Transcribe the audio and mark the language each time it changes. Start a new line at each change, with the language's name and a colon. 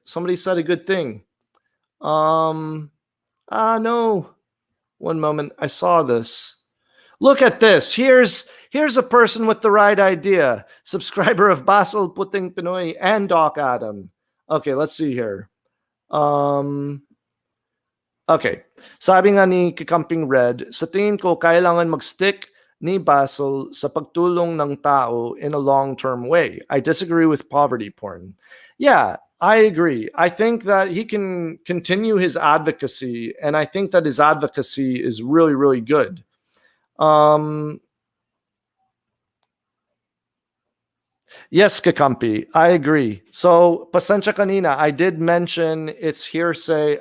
English: Somebody said a good thing. No. One moment, I saw this. Look at this. Here's a person with the right idea. Subscriber of Basil Puting Pinoy and Doc Adam. Okay, let's see here. Okay.
Filipino: Sabi nga ni Kikamping Red, sa tingin ko kailangan mag-stick ni Basil sa pagtulong ng tao
English: in a long-term way. I disagree with poverty porn. Yeah, I agree. I think that he can continue his advocacy, and I think that his advocacy is really, really good. Yes, Kakampi, I agree. So,
Filipino: pasensya kanina,
English: I did mention it's hearsay.